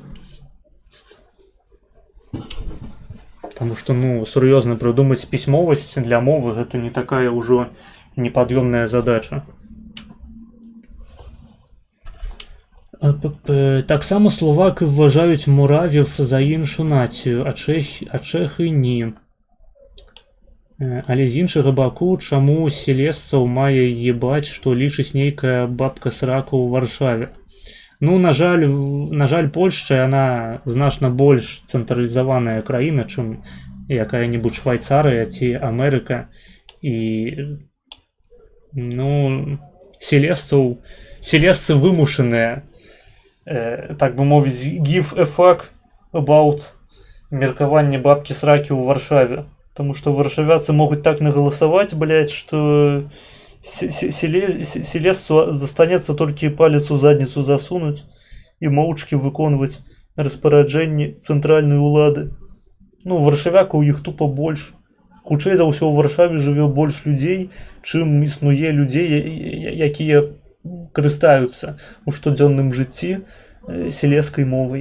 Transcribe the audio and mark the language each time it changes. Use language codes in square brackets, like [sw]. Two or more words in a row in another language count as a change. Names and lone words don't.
[be] Таму што, ну, сур'ёзна прыдумаць пісьмовасць для мовы гэта не такая ўжо непад'ёмная задача. [uk] Таксама словаки вважаюць муравів за іншу націю, [be] а чэхы ні. Але з іншага баку, чаму селезцаў мае ебаць, што лічыць нейкая бабка-срака ў Варшаве? Ну, на жаль, Польшча, яна значна больш цэнтралізаваная краіна, чым якая-небудзь Швайцарыя ці Амерыка. І, ну, селезцы вымушаныя, так бы мовіць, [en] give a fuck about [be] меркаванне бабкі-сракі ў Варшаве. [ru] Потому что варшавяцы могут так наголосовать, блядь, что селезцу застанется только палец у задницу засунуть и [be] моўчкі выконваць распараджэнні цэнтральнай улады. Ну, варшавяка у іх тупо больш. Хутчэй за ўсё ў Варшаве жыве больш людзей, чым існуе людзей, якія карыстаюцца у штодзённым жыцці селезскай мовай.